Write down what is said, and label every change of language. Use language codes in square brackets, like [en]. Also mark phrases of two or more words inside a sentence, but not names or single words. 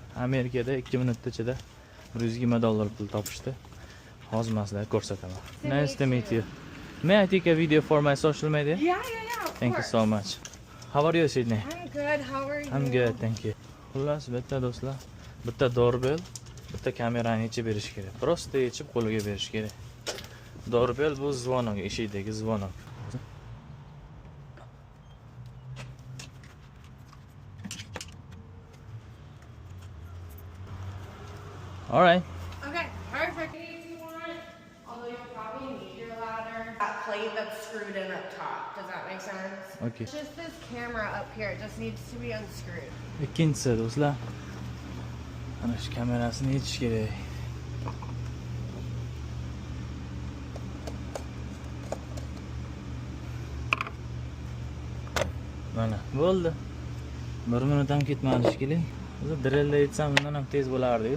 [uz] Amerikada 2 minutda ichida $120 pul topishdi. Hozir men sizlarga ko'rsataman. [en] Nice to meet you. May I take a video for my social media? Yeah. Thank you so much. How are you, Sydney? I'm good. How are you? I'm good, thank you. [uz] Xullas, bitta do'stlar, bitta doorbell, bitta kamerani yechib berish kerak. Prosta yechib qo'liga berish kerak. Doorbell bu zvonok, eshikdagi zvonok. [en] All right. Okay, perfect. If you want, although you'll probably need your ladder. That plate that's screwed in up top. Does that make sense? Okay. It's just this camera up here. It just needs to be unscrewed. [uz] Ikkinchisi do'stlar, ana shu kamerasini yechish kerak. Mana bo'ldi. 1 minut ham ketmadi shekilli. O'zi drillda yetsam undan ham tez bo'lardi-yu.